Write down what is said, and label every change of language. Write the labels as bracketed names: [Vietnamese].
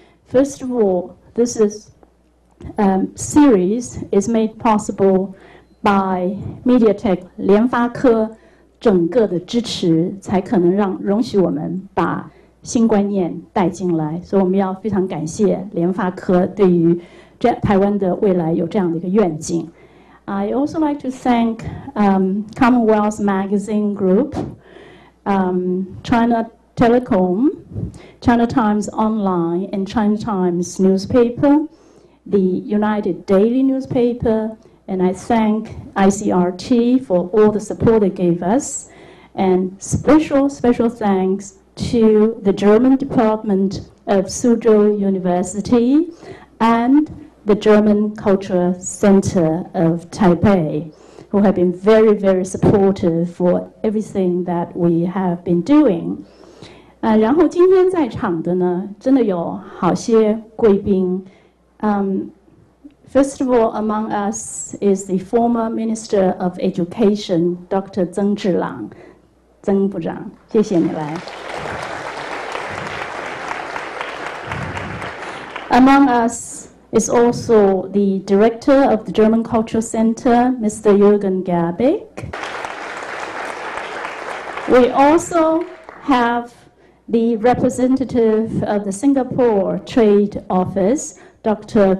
[English] First of all, this series is made possible by MediaTek [Chinese] 联发科整个的支持，才可能容许我们把新观念带进来。所以我们要非常感谢联发科对于台湾的未来有这样的一个愿景。 [English] I also like to thank Commonwealth Magazine Group, China Telecom, China Times Online, and China Times newspaper, the United Daily newspaper, and I thank ICRT for all the support they gave us, and special thanks to the German Department of Suzhou University and the German Cultural Center of Taipei, who have been very supportive for everything that we have been doing. [Chinese] 然后今天在场的呢，真的有好些贵宾。 [English] First of all, among us is the former Minister of Education, Dr. [Chinese] 曾志朗，曾部长，谢谢你来。 [English] Among us is also the director of the German Cultural Center, Mr. Jürgen Gerbeck. We also have the representative of the Singapore Trade Office, Dr.